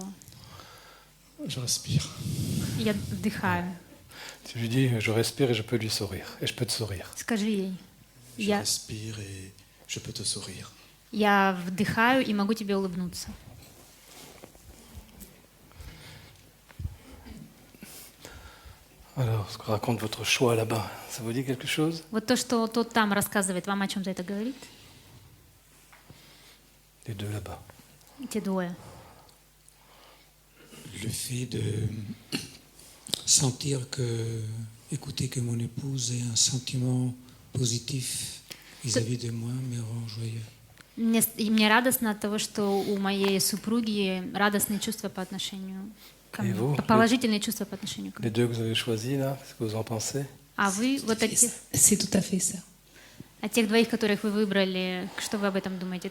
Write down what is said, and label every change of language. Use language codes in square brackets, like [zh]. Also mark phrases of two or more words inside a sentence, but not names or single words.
[fr] Je respire. [ru] Я вдыхаю. [fr] Si je lui dis je respire et je peux lui sourire, et je peux te sourire. [ru] Скажи ей. [fr] Je [ru] Я, [fr] respire et je peux te sourire. [ru] я вдыхаю и могу тебе улыбнуться. [fr] Alors, ce que raconte votre choix là-bas, ça vous dit quelque chose? [ru] Вот то, что тот там рассказывает, вам о чем-то это говорит? [fr] Les deux là-bas. [ru] Те двое. [fr] Le fait de sentir que, écouter que mon épouse ait un sentiment positif vis-à-vis de moi me rend joyeux. [ru] Мне радостно от того, что у моей супруги радостные чувства по отношению ко И мне, [fr] vous? [ru] положительные чувства по отношению ко [fr] Les [ru] мне. [fr] deux que vous avez choisis là, qu'est-ce que vous en pensez? [ru] А вы вот от тех, [fr] C'est tout à fait ça. [ru] от тех двоих, которых вы выбрали, что вы об этом думаете?